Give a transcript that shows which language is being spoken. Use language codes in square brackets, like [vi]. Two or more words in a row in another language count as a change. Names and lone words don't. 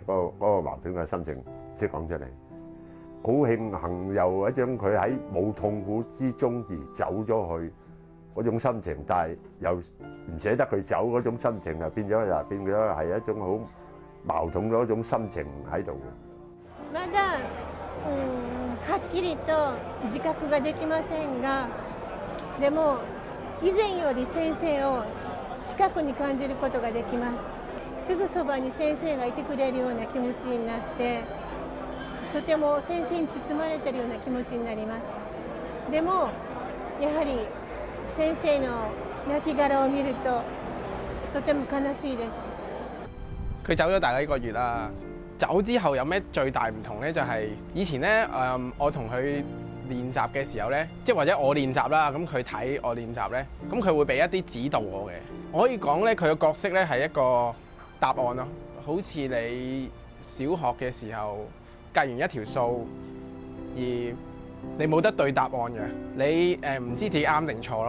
[yue] 嗰個矛盾嘅心情唔識講出嚟。好慶幸又一種佢喺冇痛苦之中而走咗去嗰種心情，但係又唔捨得佢走嗰種心情，就變咗係一種好矛盾嘅一種心情喺度。 [ja] まだ、 はっきりと自覚ができませんが、でも以前より先生を近くに感じることができます。すぐそばに先生がいてくれるような気持ちになって、とても先生に包まれているような気持ちになります。でもやはり先生の亡骸を見るととても悲しいです。 [yue] 佢走咗大概1個月啦。走之後有咩最大唔同咧？就係以前咧，我同佢練習嘅時候咧，即係或者我練習啦，咁佢睇我練習咧，咁佢會俾一啲指導我嘅。我可以講咧，佢嘅角色咧係一個答案咯，好似你小學嘅時候計完一條數，而你冇得對答案嘅，你唔知自己啱定錯咯。